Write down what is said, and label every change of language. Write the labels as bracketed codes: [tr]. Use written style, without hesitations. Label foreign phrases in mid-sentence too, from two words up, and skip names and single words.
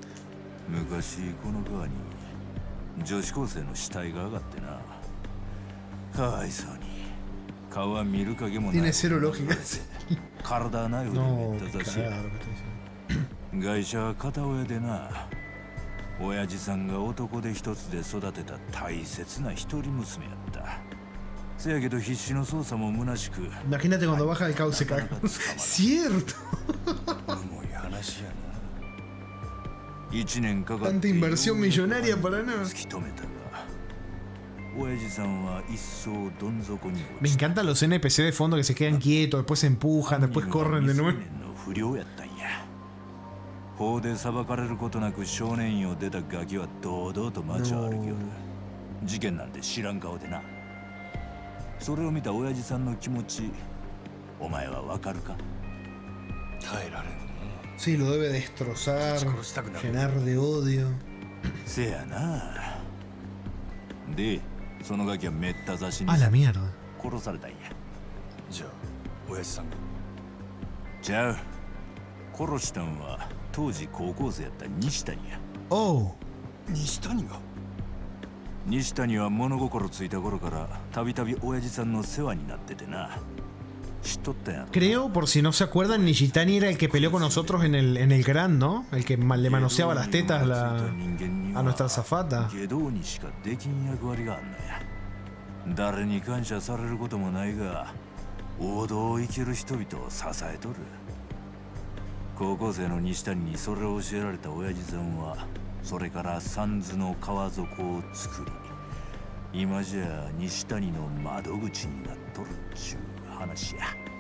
[es] Tiene cero lógica. No, claro. [ja] 親父さんが男で一つで育てた大切な一人娘やった。せやけど必死の捜査も虚しく。 [es] Imagínate cuando baja el cauce, caga. Cierto. Tanta inversión millonaria para nada. Me encantan los NPC de fondo que se quedan quietos, después se empujan, después corren de nuevo. [ja] 法で裁かれることなく少年院を出たガキは堂々と街を歩きよる。事件なんて知らん顔でな。それを見た親父さんの気持ち、お前はわかるか？ [es] Sí, lo debe destrozar, llenar de odio. [ja] せやな。で、そのガキはめった刺しに [es] A la mierda. [ja] 殺されたんや。じゃあ、親父さんが。じゃあ、殺したんは当時高校生やった西谷や。 Oh. 西谷が？西谷は物心ついた頃からたびたび親父さんの世話になっててな。知っとったやろ。 [es] Creo, por si no se acuerdan, Nishitani era el que peleó con nosotros en el Gran, ¿no? El que le manoseaba las tetas a nuestra azafata. [ja] 下道にしかできん役割があんのや。誰に感謝されることもないが、王道を生きる人々を支えとる。高校生の西谷にそれを教えられた親父さんは、それから三途の川底を作り、今じゃ西谷の窓口になっとるっちゅう話や。